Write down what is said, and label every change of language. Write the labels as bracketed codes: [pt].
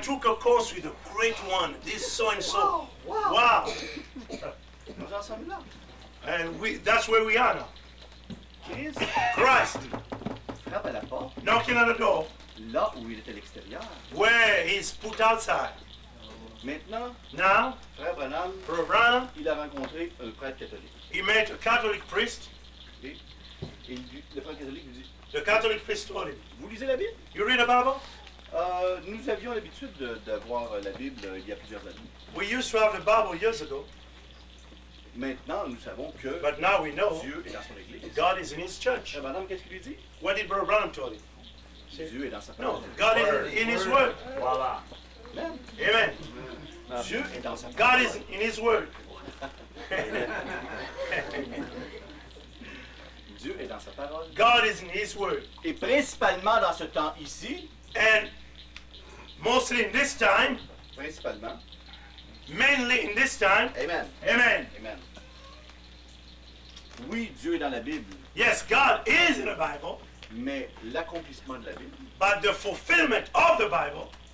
[en] took a course with a great one, this so-and-so. Wow. [fr] Nous en sommes là. [en] And that's where we are now. Christ Christ [fr] frappe à la porte, [en] knocking on the door [fr] là où il est à l'extérieur. [en] where he's put outside. [fr] Maintenant, [en] Now, [fr] Frère Branham, [en] Brother Branham, [fr] il a rencontré un prêtre catholique. [en] he met a Catholic priest. [fr] Et le prêtre catholique lui dit, [en] The Catholic priest told him, [fr] vous lisez la Bible? [en] you read the Bible? [fr] Nous avions l'habitude d'avoir la Bible il y a plusieurs années. [en] We used to have the Bible years ago, [fr] Maintenant, nous savons que [en] but now we know [fr] Dieu est dans son Église. [en] God is in his church. [fr] Frère Branham, qu'est-ce qu'il lui dit? [en] What did Brother Branham tell him? [fr] Dieu est dans sa [en] No, [fr] parole. [en] God is in his word. Amen. Amen. [fr] Dieu est dans sa [en] God [fr] parole. [en] is in his word. [fr] Dieu est dans sa parole. [en] God is in his word. [fr] Et principalement dans ce temps ici, [en] And mostly in this time, [fr] principalement, [en] mainly in this time, Amen. amen. Amen. [fr] Oui, Dieu est dans la Bible, [en] Yes, God is in the Bible, [fr] mais l'accomplissement de la Bible, [en] but the fulfillment of the Bible,